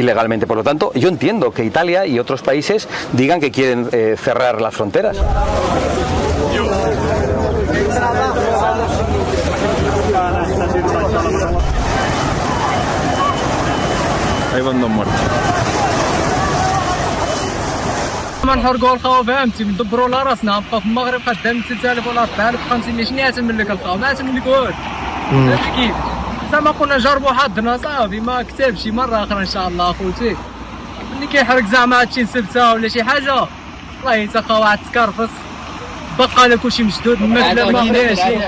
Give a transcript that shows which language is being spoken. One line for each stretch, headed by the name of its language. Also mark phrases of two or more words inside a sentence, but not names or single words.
Spanish: Por lo tanto, yo entiendo que Italia y otros países digan que quieren cerrar las fronteras. Ahí van dos muertos.
Arabic: ما نحرقوا الخاو فهمتي ندبروا على راسنا نبقى في المغرب خدام 3000 ولا 4500 شنو يعتمل لك الخاو ما يعتمل لك والو فهمتي كيف زعما كنا نجربوا حظنا صافي ما كتبش مره اخرى ان شاء الله اخوتي ملي كيحرق زعما هادشي نسبته ولا شي حاجه والله حتى خا واحد تكرفص بقى لك كلشي مشدود الماكله ما كايناش